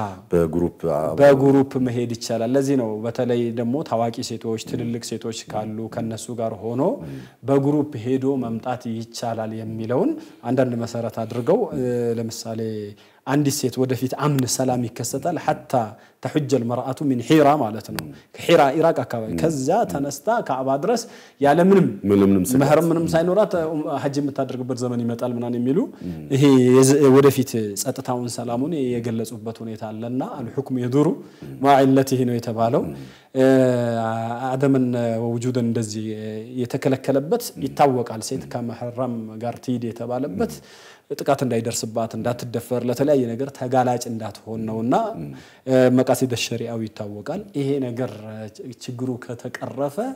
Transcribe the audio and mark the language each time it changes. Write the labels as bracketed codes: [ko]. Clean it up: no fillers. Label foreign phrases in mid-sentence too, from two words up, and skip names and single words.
[am] በግሩፕ መሄድ ይቻላል ለዚህ ነው በተለይ ደግሞ ታዋቂ ሴቶች ትልልቅ ሴቶች ካሉ ከነሱ ጋር ሆኖ በግሩፕ ሄዶ መምጣት ይቻላል የሚለውን አንዳንድ መሰረት አድርገው ለምሳሌ አንዲ ሴት ወደፊት አምን ሰላም ይከሰታል [ar] حتى تحج المرأة من حيرة معناته حيرة عراق [am] አካባቢ ከዛ ተነስታ ካዕባ ድረስ ያለ ምንም መህረም ምንም ሳይኖራት ሐጅ የምታደርግበት ዘመን ይመጣል ምናን የሚሉ ይሄ ወደፊት ጸጥታውን ሰላሙን የገለጹበት ሁኔታ አለና [ar] الحكم يدور مع علته [am] ነው የተባለው አደምን وجودን እንደዚህ የተከለከለበት ይታወቃል ሴት ከመህረም ጋር ትይድ የተባለበት ጥቃት እንዳይደርስባት እንዳትደፈር ለተለያየ ነገር ተጋላጭ እንዳትሆን ነውና መቃሲድ ሸሪዓው ይታወቃል ይሄ ነገር ችግሩ ከተቀረፈ